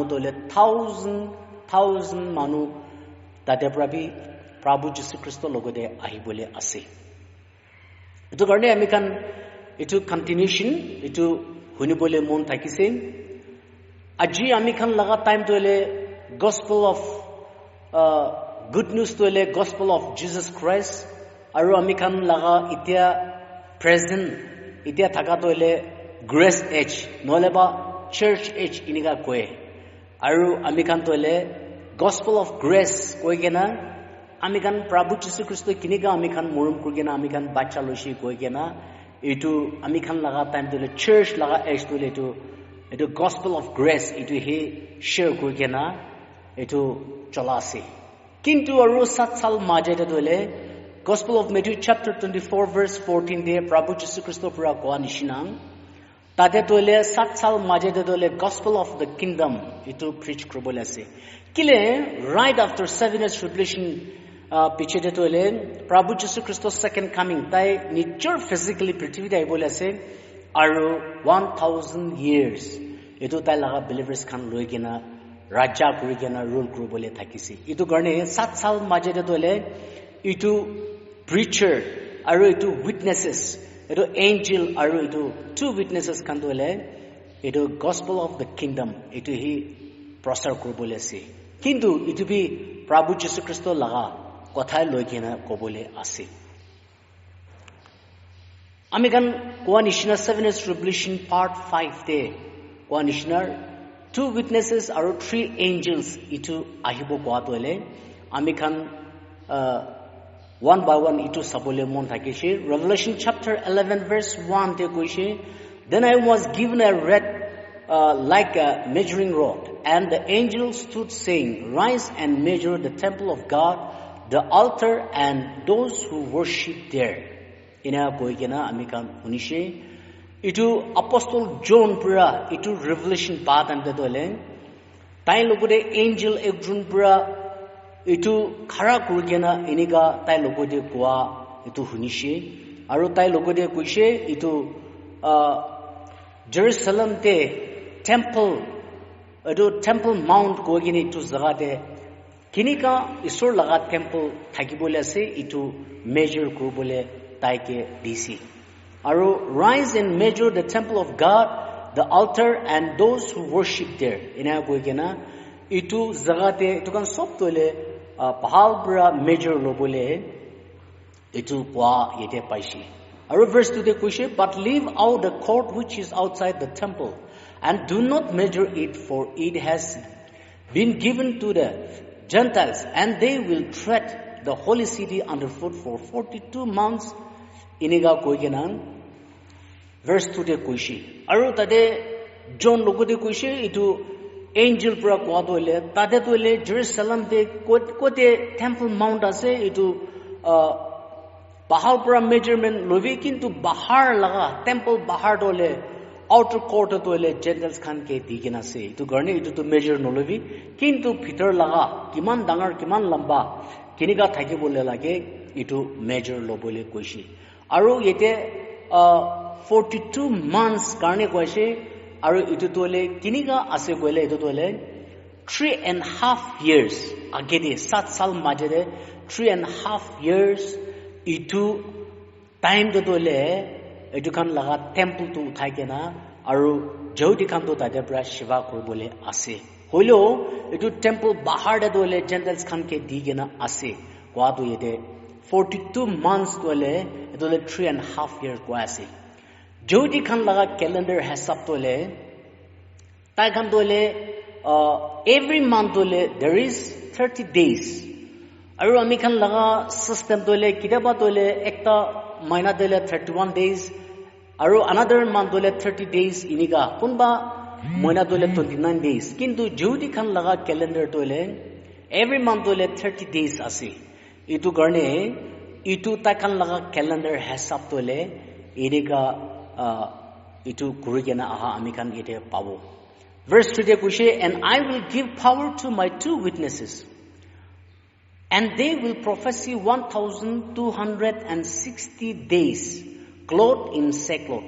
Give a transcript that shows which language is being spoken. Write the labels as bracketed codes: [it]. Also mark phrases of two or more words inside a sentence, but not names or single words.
[nag] dole 1000 manu tade prabi Prabhu Jesu Christo logode ahibole ase etu garne ami kan etu continuation etu hunibole mon thakise aji ami kan laga time tole [en] gospel of good news [nag] tole [en] gospel of Jesus Christ [nag] aru ami kan laga itia present itia thaka tole grace age nole ba church age iniga koe aru ami kan tole [en] gospel of grace [nag] koigena ami kan Prabhu Jesu Christo kiniga ami kan morom kurgena ami kan bacha loshi koigena etu ami kan laga time tole church laga age tole etu gospel [en] of grace [nag] etu he share koigena etu cholase kintu aru 7 sal majede tole [en] gospel of Matthew chapter 24 verse 14 [nag] de Prabhu Jesu Christo pura koa nishina tade tole 7 sal majede tole [en] gospel of the kingdom [nag] etu preach krobole ase kile [en] right after 7 years tribulation [nag] pichete tole Prabhu Jesu Christo's [en] second coming [nag] tai nijor physically prithivite aibole ase aru 1000 years etu tai laga believers khan loigena raja kurigena rule krobole thakisi etu garne 7 sal majede tole etu preacher aru etu witnesses etu angel aru etu 2 witnesses khan tole etu [en] gospel of the kingdom [nag] etu hi prasar krobole ase kintu etu bi Prabhu Jesu Christo laga kothai loigena kobole ase ami kan koa nishina [en] 7 years tribulation part 5 [nag] de koa nishina 2 witnesses aru 3 angels itu ahibo koa tole ami kan [en] one by one [nag] itu sabole mon thakise [en] Revelation chapter 11 verse [nag] 1 de koise [en] then I was given a red like a measuring rod and the angel stood saying rise and measure the temple of God the altar and those who worship there [nag] ina koigena ami kan hunishe itu apostle John pura itu revelation path ante dole tai logode angel ekjun pura itu khara kurigena iniga tai logode kwa itu hunishe aru tai logode koise itu Jerusalem te temple etu [en] temple mount [nag] koi kini etu jaga de kinika isor laga temple thakibole ase etu measure kuribole taike disi aru [en] rise and measure the temple of God, the altar and those who worship there. [nag] Ina koi kina etu jaga te etu kan sob tole bahal bra measure lobole etu kwa yete paishi. Aru verse 2 de kuishe, [en] but leave out the court which is outside the temple, and do not measure it, for it has been given to the Gentiles, and they will tread the holy city underfoot for 42 months. [nag] Iniga koigenan verse 2 de kuishi. Aru tade John logo de kuishe itu angel pra kwa toile tade toile Jerusalem de kote [en] temple mount [nag] ase itu bahar pra measurement lovi kintu bahar laga temple bahar dole [en] outer court [nag] toile Gentiles khan ke digina ase itu garne itu to measure no lovi kintu bhitor laga kiman dangar kiman lamba kiniga thaki bole lage itu measure lobole koishi aru yete 42 months karne koise aru itu tole kiniga ase koile itu tole 3.5 years agede 7 sal majede 3.5 years itu time to tole itu kan laga temple to uthai kena aru jodi kan to tade pra shiva koribole ase hoilo itu temple bahar de tole Gentiles khan ke digena ase kwa to yete 42 months tole itole 3.5 years kwa ase jodi khan laga calendar hasab tole tai khan tole [en] every month [nag] tole [en] there is 30 days [nag] aru ami khan laga system tole kidaba tole ekta mahina tole 31 days aru [en] another month [nag] tole 30 days iniga kunba mahina tole 29 days kintu jodi khan laga calendar tole [en] every month [nag] tole 30 days ase itu garne itu ta khan laga calendar hasab tole iniga itu kurigena aha ami khan ite pabo verse 3 de kushe, [en] and I will give power to my 2 witnesses, and they will prophesy 1,260 days, clothed in sackcloth.